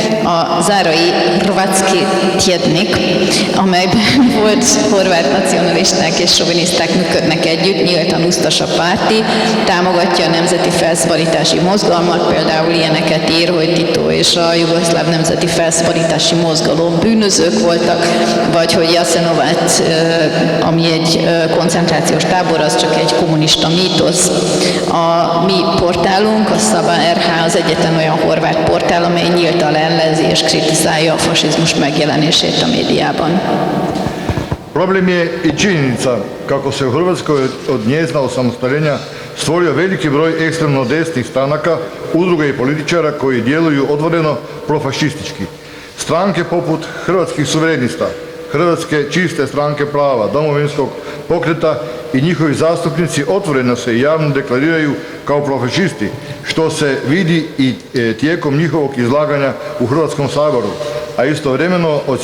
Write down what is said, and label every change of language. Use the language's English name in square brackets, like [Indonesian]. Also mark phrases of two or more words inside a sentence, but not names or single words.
[Hungarian] a zárai Hrvatski tjednik, amelyben volt horvát nacionalisták és soviniszták működnek együtt, nyíltan usztas a párti, támogatja a nemzeti felszabadítási mozgalmat, például ilyeneket ír, hogy Tito és a jugoszláv nemzeti felszabadítási mozgalom bűnözők voltak, vagy hogy Jasenovát, ami egy koncentrációs tábor, az csak egy kommunista mítosz. A mi portálunk, a Saba RH az egyetlen olyan horvát portál, amely nyíltan ellenzi és kritizálja a fasizmus megjelenését a médiában. [Croatian] Problem je i činjenica kako se u Hrvatskoj od njezina osamostaljenja stvorio veliki broj ekstremno desnih stranaka, udruga i političara koji djeluju otvoreno profašistički. Stranke poput Hrvatskih suverenista, Hrvatske čiste stranke prava, Domovinskog pokreta i njihovi zastupnici otvoreno se i javno deklariraju kao profašisti, što se vidi i tijekom njihovog izlaganja u Hrvatskom saboru, a istovremeno